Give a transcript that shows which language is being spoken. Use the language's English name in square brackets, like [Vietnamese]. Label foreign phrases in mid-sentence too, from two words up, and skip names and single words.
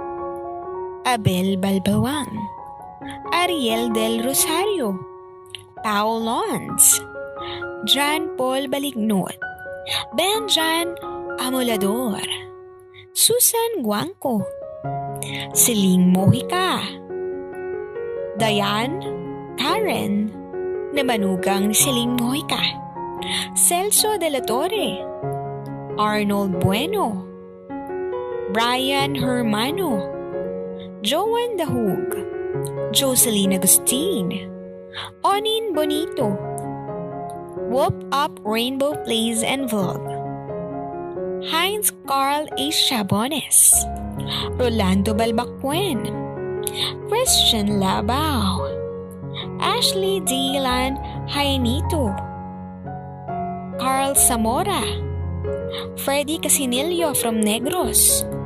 [Filipino] Abel Balbawang, Ariel Del Rosario, Paul Lons, John Paul Balignot, Benjan Amolador, Susan Guangco, Celine Mojica, Diane Karen, na manugang ni Celine Mojica, Celso de la Torre, Arnold Bueno, Brian Hermano, Joan Dahug, Jocelyn Agustin, Onin Bonito, Whoop Up Rainbow Plays and Vlog, Heinz Carl A. Chabones, Rolando Balbacuen, Christian Labao, Ashley Dylan Hainito, Carl Zamora, Freddy Casinillo from Negros,